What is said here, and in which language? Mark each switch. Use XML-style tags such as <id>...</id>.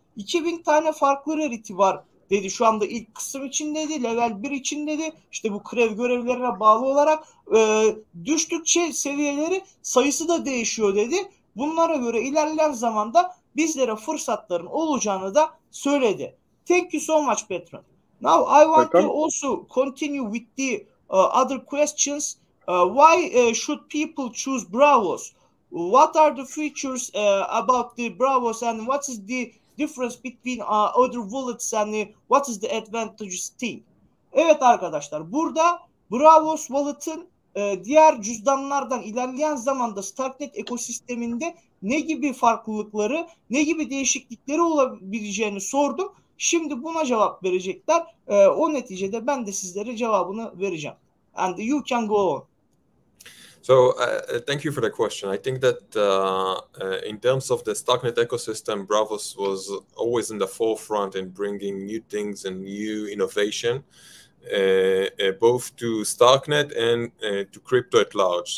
<tr>2000 tane farklı rarity var dedi şu anda ilk kısım için dedi. Level 1 için dedi. İşte bu görevlerine bağlı olarak düştükçe seviyeleri sayısı da değişiyor dedi. Bunlara göre ilerleyen zamanda bizlere fırsatların olacağını da söyledi.</tr> <en>Thank you so much, Bertrand. Now I want to also continue with the other questions. Why should people choose Braavos? What are the features about the Braavos, and what is the difference between other wallets and what is the advantages thing?</en> <tr>Evet arkadaşlar, burada Braavos Wallet'ın diğer cüzdanlardan ilerleyen zamanda Starknet ekosisteminde ne gibi farklılıkları, ne gibi değişiklikleri olabileceğini sordum. Şimdi buna cevap verecekler. O neticede ben de sizlere cevabını vereceğim.</tr> <en>And you can go on. So thank you for the question. I think that in terms of the Starknet ecosystem, Braavos was always in the forefront in bringing new things and new innovation, both to Starknet and to crypto at large.</en>